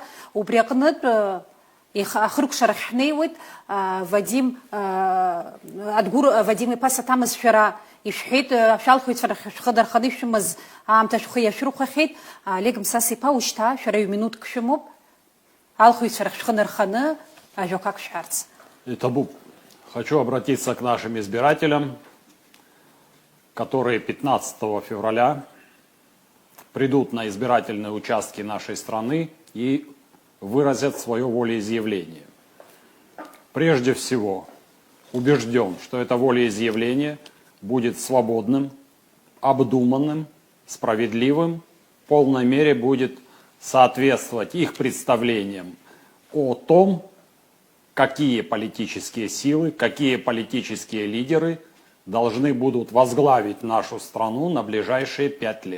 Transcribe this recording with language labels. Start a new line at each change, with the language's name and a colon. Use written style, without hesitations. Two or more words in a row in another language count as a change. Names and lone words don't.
Abkhazian: Убри аҟнытә ахыркәшарахь ҳнеиуеит, Адгур Вадим иԥа саҭамыз шәара ишәҳәеит, шәалхыҩцәа шәхы дарханы ишәымаз аамҭа шәхы иашәырхәахьеит. Олег Мусас-иԥа ушьҭа шәара ҩ-минуҭк шәымоуп, алхыҩцәа рахь шәхы нарханы ажәақәак шәҳәарц. Табу.
Russian: Хочу обратиться к нашим избирателям, которые 15 февраля придут на избирательные участки нашей страны и выразят свое волеизъявление. Прежде всего, убежден, что это волеизъявление будет свободным, обдуманным, справедливым, в полной мере будет соответствовать их представлениям о том, какие политические силы, какие политические лидеры должны будут возглавить нашу страну на ближайшие 5 лет.